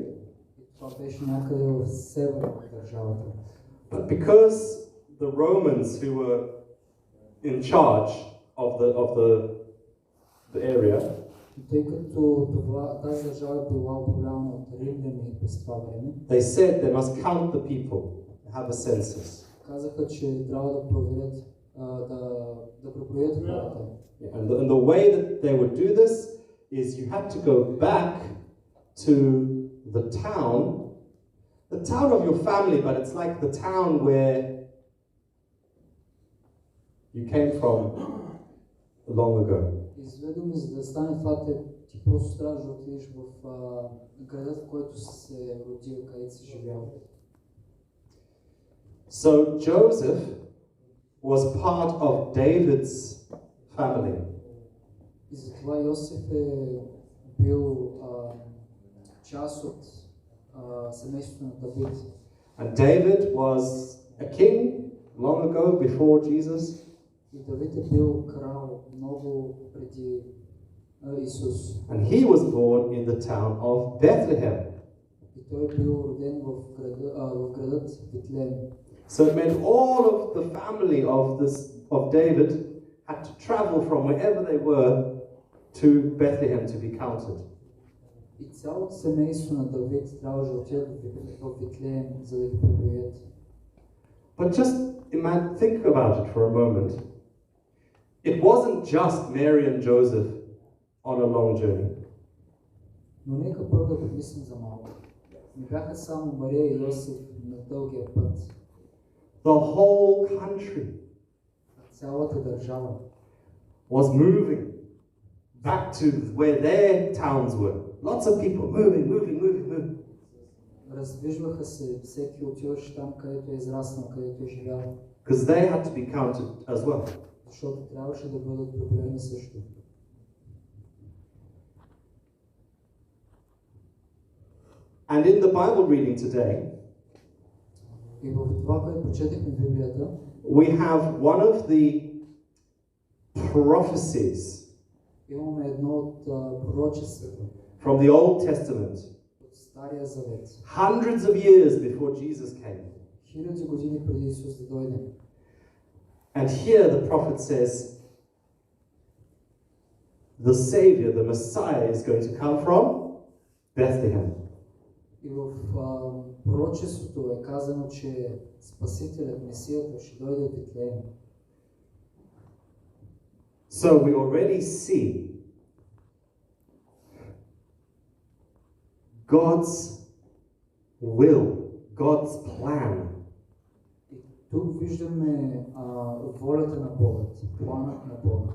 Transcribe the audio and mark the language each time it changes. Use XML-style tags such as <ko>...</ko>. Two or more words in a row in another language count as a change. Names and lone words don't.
<bg>Това беше някъде в севера на държавата.</bg> <en>But because the Romans who were in charge of the area,</en> <bg>Тъй като тази държава е била управлявана от римляни през това време,</bg> <en>they said they must count the people, have a census.</en> <bg>казаха, че трябва да проверят, да преброят хората.</bg> <en>And the way that they would do this is you had to go back to the town of your family, but it's like the town where you came from long ago.</en> <bg>Изведоме, за да стане това, ти просто трябва да отидеш в града, в който си се родил, където си живял.</bg> <en>So Joseph was part of David's family.</en> <bg>И затова Йосиф е бил част от семейството на Давид.</bg> <en>And David was a king long ago before Jesus.</en> <bg>И Давид е бил крал много преди Исус.</bg> <en>And he was born in the town of Bethlehem.</en> <bg>И той е бил роден в градът Витлеем.</bg> <en>So it meant all of the family of David had to travel from wherever they were to Bethlehem to be counted.</en> <bg>И цялото семейство на Давид трябваше да отидат в Витлеем, за да ги преброят.</bg> <en>But just think about it for a moment. It wasn't just Mary and Joseph on a long journey.</en> <bg>Но нека първо да помислим за малко. Не бяха само Мария и Йосиф на дългия път.</bg> <en>The whole country</en> <bg>Цялата държава</bg> <en>was moving back to where their towns were. Lots of people moving.</en> <bg>раздвижваха се, всеки отиваше там, където е израснал, където е живял.</bg> <en>Because they had to be counted as well.</en> <bg>Защото трябваше да бъдат преброени също.</bg> <en>And in the Bible reading today,</en> <bg>И в това, което прочетахме в Библията,</bg> <en>we have one of the prophecies</en> <bg>имаме едно от пророчествата</bg> <en>from the Old Testament,</en> <bg>от Стария Завет.</bg> <en>hundreds of years before Jesus came.</en> <bg>Хиляди години преди Исус да дойде.</bg> <en>And here the prophet says, the Savior, the Messiah, is going to come from Bethlehem.</en> <bg>И в пророчеството е казано, че Спасителят, Месията, ще дойде от Витлеем.</bg> <en>So we already see God's will, God's plan.</en> <bg>И тук виждаме волята на Бога, планът на Бога.</bg>